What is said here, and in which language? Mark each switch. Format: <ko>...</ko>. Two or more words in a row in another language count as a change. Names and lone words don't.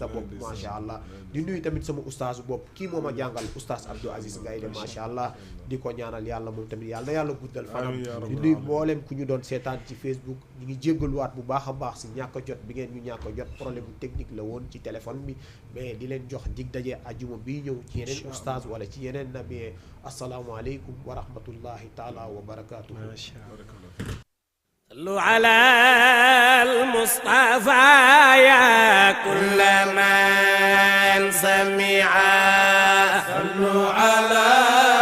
<wo>bopp</wo> <ar>ما شاء الله</ar> <wo>di nuyu tamit sama oustaz bopp kii moom a jàngal oustaz Abdou Aziz Gaye</wo> <ar>ما شاء الله</ar> <wo>di ko ñaanal yàlla moom tamit yàlla na yàlla guddal fanam di nuyu mboolem ku ñu doon seetaan ci Facebook ñu ngi jéggaluwaat bu baax a baax si ñàkk a jot bi ngeen ñu ñàkk a jot problème bu technique la woon ci téléphone bi mais di leen jox dig daje ajuma bii ñëw ci yeneen oustaz wala ci yeneen nabi</wo> <ar>السلام عليكم ورحمة الله تعالى وبركاته. صلوا على المصطفى يا كل من سمع صلوا على</ar>